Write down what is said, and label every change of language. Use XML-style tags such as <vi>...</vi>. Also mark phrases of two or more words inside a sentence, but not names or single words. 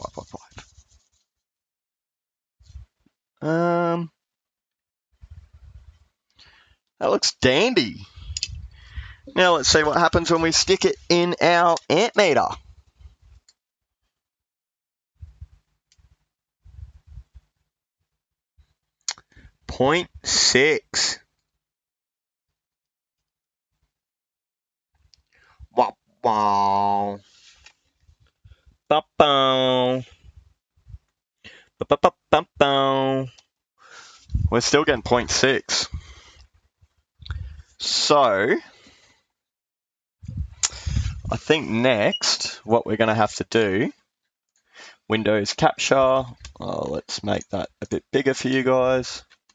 <en>That looks dandy. Now let's see what happens when we stick it in our amp meter. Point 0.6. Wow. Wow. Ba-bow. Ba-ba-ba-ba-bow. We're still getting 0.6. So, I think next, what we're going to have to do, Windows Capture, let's make that a bit bigger for you guys.</en>